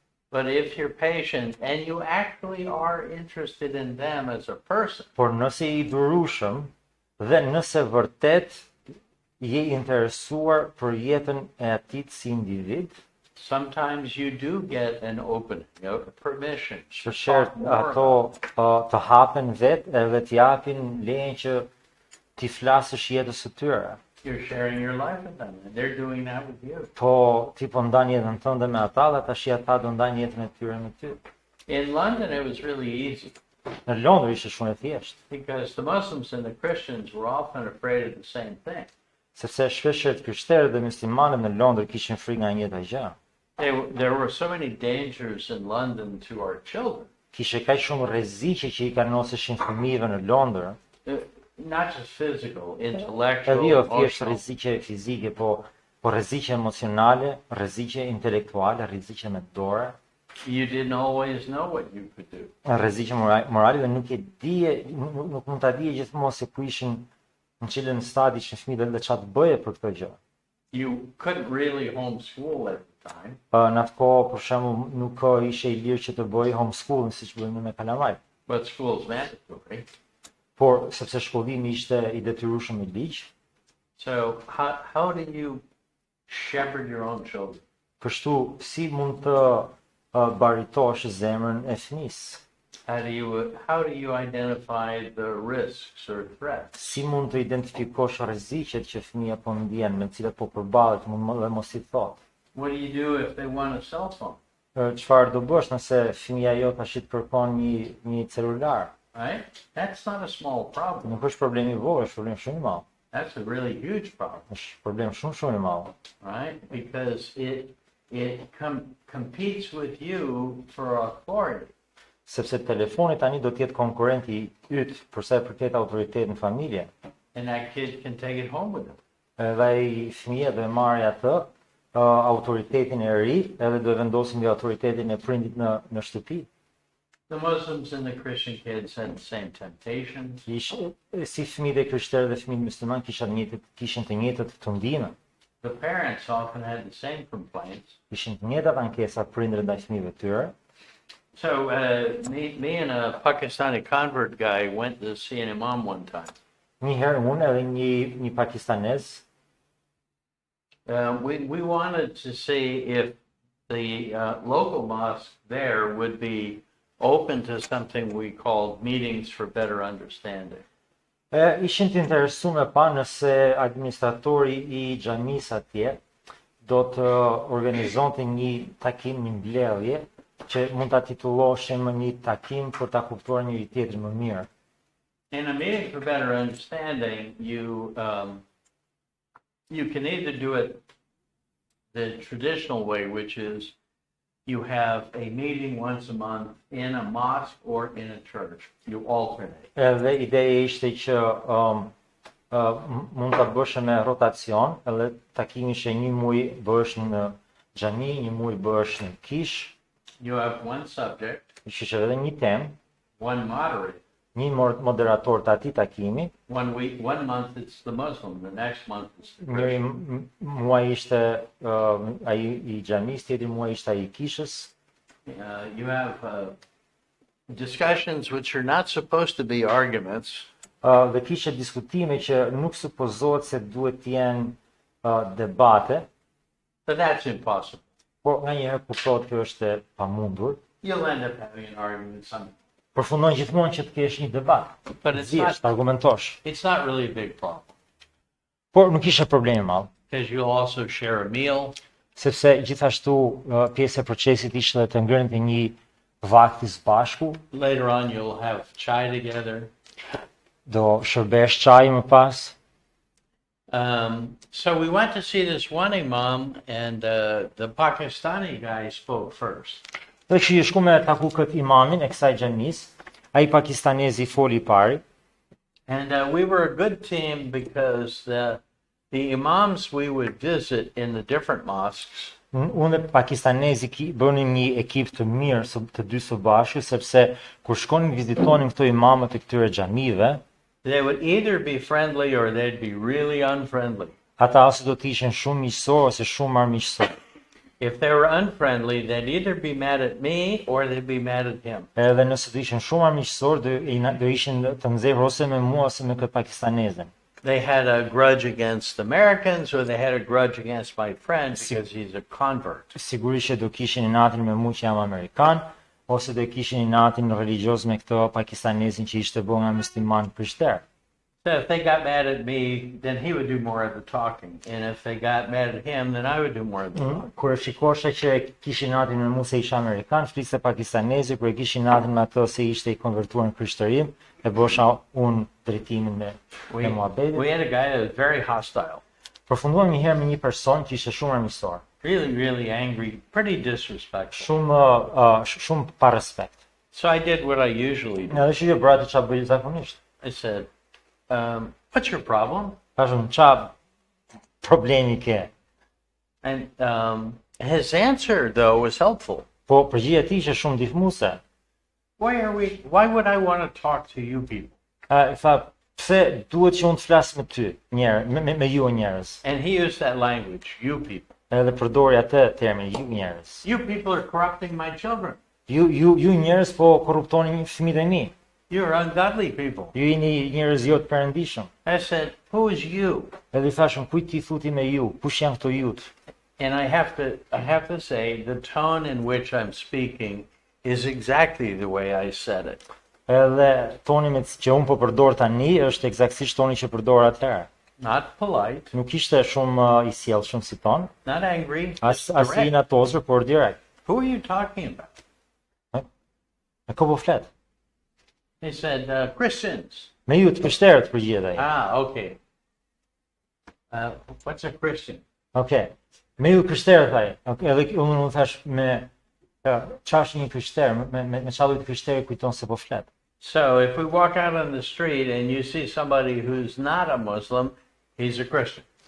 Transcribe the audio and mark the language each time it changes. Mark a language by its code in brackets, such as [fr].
[en] But if you're patient and you actually are interested in them as a person, [sq] Por nëse I durueshëm dhe nëse vërtet je interesuar për jetën e atij si individ, [en] sometimes you do get an opening, a permission. to [sq] shpeshherë [en] talk more [sq] ato të hapen vet edhe të japin lejen që ti flasësh jetës së tyre. [en] You're sharing your life with them, and they're doing that with you. [sq] Po ti po ndan jetën tënde me ata dhe tash ata do ndajnë jetën e tyre me ty. [en] In London, it was really easy [sq] Në Londër ishte shumë e thjeshtë, [en] because the Muslims and the Christians were often afraid of the same thing. [sq] sepse shpeshherë të krishterët dhe muslimanët në Londër kishin frikë nga njëjta gjë. [en] There were so many dangers in London to our children, [sq] Kishte kaq shumë rreziqe që I kanoseshin fëmijëve në Londër. [en] not just physical, [sq] Edhe [en] intellectual, [sq] jo thjesht [en] emotional. [sq] rreziqe fizike, po po rreziqe emocionale, rreziqe intelektuale, rreziqe me dorë, [en] You didn't always know what you could do. [sq] rreziqe morale dhe nuk e dije, nuk mund ta dije gjithmonë se ku ishin në cilën stadi ishin fëmijët dhe çfarë të bëje për këtë gjë. [en] You couldn't really homeschool at the time. [sq] Në atë kohë, për shembull, nuk ishe i lirë që të bëj homeschooling siç bëjmë me kalamaj. [en] But school's mandatory. [sq] Por sepse shkollimi ishte i detyrueshëm i ligj, [en] So how do you shepherd your own children? [sq] kështu si mund të baritosh zemrën e fëmisë? [en] How do you identify the risks or threats? [sq] Si mund të identifikosh rreziqet që fëmia po ndjen, me të cilat po përballet, dhe mos i thot? [en] What do you do if they want a cell phone? [sq] Çfarë do bësh nëse fëmia jote tash të kërkon një celular? [en] Right? That's not a small problem. [sq] Nuk është problem i vogël, është problem shumë i madh. [en] That's a really huge problem, [sq] Është problem shumë i madh. [en] right? Because it competes with you for authority. [sq] Sepse telefoni tani do të jetë konkurrenti yt për sa i përket autoritetit në familje. [en] And that kid can take it home with him. [sq] Edhe ai fëmia do e marrë atë autoritetin e ri, edhe do e vendosin mbi autoritetin e prindit në shtëpi. [en] The Muslims and the Christian kids had the same temptation. [sq] Si fëmijët e krishterë dhe fëmijët musliman kishin të njëjtat tundime, [en] The parents often had the same complaints. [sq] kishin të njëjtat ankesa prindërit ndaj fëmijëve të tyre. [en] So me and a Pakistani convert guy went to see an imam one time. [sq] Një herë unë edhe një pakistanez, [en] We wanted to see if the local mosque there would be open to something we called meetings for better understanding. [sq] ishin të interesuar pa nëse administratori i xhamisë atje do të organizonte një takim, një mbledhje që mund ta titulloshim një takim për ta kuptuar njëri tjetrin më mirë. [en] In a meeting for better understanding, you can either do it the traditional way, which is you have a meeting once a month in a mosque or in a church. You alternate. [sq] Edhe ideja ishte që mund ta bësh me rotacion, edhe takimi ishte një muaj bëhesh në xhami, një muaj bëhesh në kish, [en] You have one subject, [sq] ishte edhe një temë, [en] one moderator. [sq] një moderator të atij takimi. [en] One month it's the Muslim, the next month it's the [sq] Njëri [en] Christian. [sq] muaj ishte ai i xhamis, tjetri muaj ishte ai i kishës. [en] You have discussions which are not supposed to be arguments. [sq] Dhe kishte diskutime që nuk supozohet se duhet të jenë debate, [en] But that's impossible. [sq] por nganjëherë kuptohet kjo është e pamundur. [en] You'll end up having an argument sometime. [sq] Përfundon gjithmonë që të kesh një debat. [en] But it's [sq] Zgjesh, të argumentosh. [en] not really a big problem. [sq] Por nuk ishte problem i madh, [en] Because you'll also share a meal. [sq] sepse gjithashtu pjesë e procesit ishte dhe të ngrënte një vakti së bashku, [en] Later on, you'll have chai together. [sq] do shërbesh çaj më pas. [en] So we went to see this one imam, and the Pakistani guy spoke first. [sq] Dhe që i shku me taku këtë imamin e kësaj xhamis, ai pakistanezi foli i pari. [en] And we were a good team because the imams we would visit in the different mosques, [sq] Unë dhe pakistanezi bënim një ekip të mirë të dy së bashku, sepse kur shkonin vizitonin këto imamët e këtyre xhamive, [en] they would either be friendly or they'd be really unfriendly. [sq] ata ose do të ishin shumë miqësorë ose shumë marrëmiqësorë. [en] If they were unfriendly, they'd either be mad at me or they'd be mad at him. [sq] Edhe nëse do ishin shumë marrëmiqësorë, do ishin të nxehur ose me mua ose me këtë pakistanezën. [en] They had a grudge against Americans or they had a grudge against my friend because he's a convert. [sq] Sigurisht që do kishin inatin me mua që jam amerikan, ose do kishin inatin religioz me këtë pakistanezin që ishte bërë nga musliman krishterë. [en] So if they got mad at me, then he would do more of the talking. And if they got mad at him, then I would do more of the talking. [sq] Kur e shikosha që kishin inatin me mua se isha amerikan, fliste pakistanezi, kur e kishin inatin me ato se ishte i konvertuar në krishtërim, e bësha unë drejtimin me muhabetit. [en] We had a guy that was very hostile, [sq] Përfunduam një herë me një person që ishte shumë armiqësor, [en] really angry, pretty disrespectful. [sq] shumë pa respekt. [en] So I did what I usually do. [sq] Edhe që brati çfarë bëj zakonisht. [en] I said, what's your problem? [sq] Tashun çfarë problemi ke? [en] And his answer, though, was helpful. [sq] Po përgjigja e tij ishte shumë ndihmuese. [en] Why would I want to talk to you people? [sq] I tha, pse duhet që unë të flas me ty, me ju njerëz. [en] And he used that language, you people. [sq] Edhe përdori atë termin, ju njerëz. [en] You people are corrupting my children. [sq] Ju njerëz po korruptoni fëmijët e mi. [en] You're ungodly people. [sq] Ju jeni njerëz jo të perëndishëm. [en] I said, who is you? [sq] Edhe I thashëm, kujt ti thuti me ju? Kush janë këto jut? [en] And I have to say, the tone in which I'm speaking is exactly the way I said it. [sq] Edhe toni që unë po përdor tani është eksaktësisht toni që përdor atëherë. [en] Not polite, [sq] Nuk ishte shumë I sjellshëm si ton, [en] not angry, [sq] as [en] just [sq] I [en] direct. [sq] inatosur, por direkt. [en] Who are you talking about? [sq] Me ko po flet? [en] He said, Christians. [sq] Me ju të krishterët përgjigjet ai. [en] Ah, okay. What's a Christian? [sq] Okej. Me ju krishterët ai. Edhe unë thash me çfarë një krishter, me çfarë lloj krishteri kujton se po flet. [en] So if we walk out on the street and you see somebody who's not a Muslim, he's a Christian.